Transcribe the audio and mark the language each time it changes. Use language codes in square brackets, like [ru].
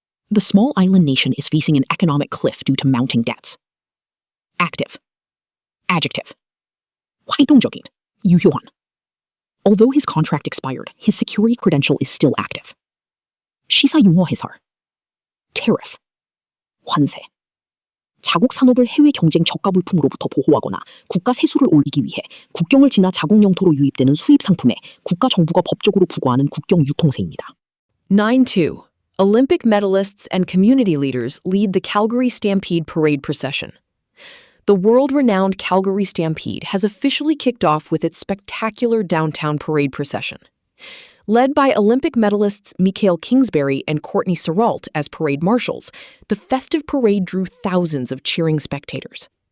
[en] The small island nation is facing an economic cliff due to mounting debts. Active. Adjective. [ko] 활동적인. 유효한. [en] Although his contract expired, his security credential is still active. [ko] 시사용어 해설. Tariff. 환세. 자국 산업을 해외 경쟁 저가 물품으로부터 보호하거나 국가 세수를 올리기 위해 국경을 지나 자국 영토로 유입되는 수입 상품에 국가 정부가 법적으로 부과하는 국경 유통세입니다. [en] 9-2. Olympic medalists and community leaders lead the Calgary Stampede Parade procession. The world-renowned Calgary Stampede has officially kicked off with its spectacular downtown parade procession. Led by Olympic medalists Mikhail Kingsbury and Courtney Serault as parade marshals, the festive parade drew thousands of cheering spectators.